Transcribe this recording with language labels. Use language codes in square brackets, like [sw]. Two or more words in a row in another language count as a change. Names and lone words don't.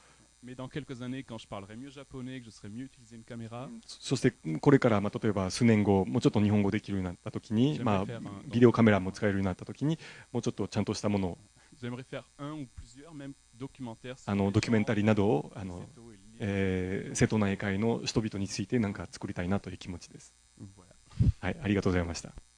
[fr] Mais dans quelques années, quand je parlerai mieux japonais, que je saurai mieux utiliser une caméra, [ja] そしてこれから、例えば数年後もうちょっと日本語できるようになった時に、 [fr] j'aimerais faire un- [ja] ビデオカメラも使えるようになった時にもうちょっとちゃんとしたものを [fr] j'aimerais faire un ou plusieurs même documentaires sur les [ja] ドキュメンタ [fr] gens [ja] リーなどを [fr] de Seto et l'île. [ja] 瀬戸内海の人々について何か作りたいなという気持ちです。 [fr] Voilà. [ja] はい、ありがとうございました。